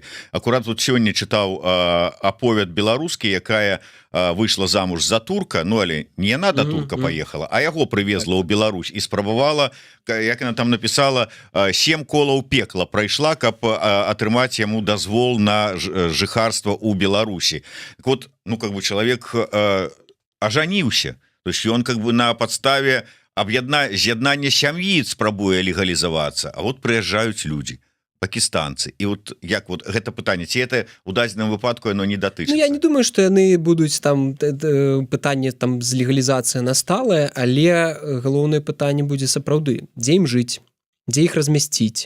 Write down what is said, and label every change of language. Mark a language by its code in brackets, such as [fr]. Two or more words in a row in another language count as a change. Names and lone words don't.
[be] Акурат тут сёння чытаў аповед беларускі, якая выйшла замуж за турка, ну але не яна да турка паехала, а яго прывезла ў Беларусь і спрабавала, як яна там напісала, 7 колаў пекла прайшла, каб атрымаць яму дазвол на жыхарства ў Беларусі. [ru] Так вот, ну как бы [be] чалавек ажаніўся. [ru] То есть он как бы [be] на подставе з'яднання сям'і спрабуе легалізавацца, а вот прыязджаюць люди, пакістанцы. І вот як вот гэта пытанне, ці это у дадзеным выпадку оно не датычыцца? Ну, я не думаю, што яны будуць там пытанне там з легалізацыя насталае, але галоўнае пытанне будзе сапраўды, дзе ім жыць, дзе іх размясціць.